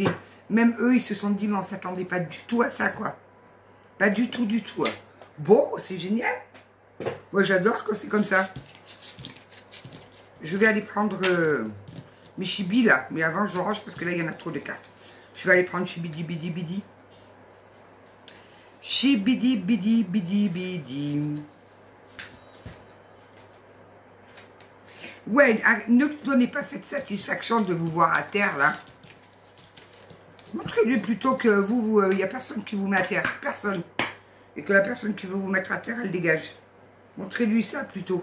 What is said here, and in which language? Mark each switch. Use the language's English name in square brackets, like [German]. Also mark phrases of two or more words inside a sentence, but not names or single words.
[French] Même eux, ils se sont dit, mais on ne s'attendait pas du tout à ça, quoi. Pas du tout, du tout. Hein. Bon, c'est génial. Moi, j'adore quand c'est comme ça. Je vais aller prendre mes chibis, là. Mais avant, je range parce que là, il y en a trop de cartes. Je vais aller prendre chibidi, bidi, bidi. Chibidi, bidi, bidi, bidi. Ouais, ne lui donnez pas cette satisfaction de vous voir à terre, là. Montrez-lui plutôt que vous, il n'y a personne qui vous met à terre. Personne. Et que la personne qui veut vous mettre à terre, elle dégage. Montrez-lui ça plutôt.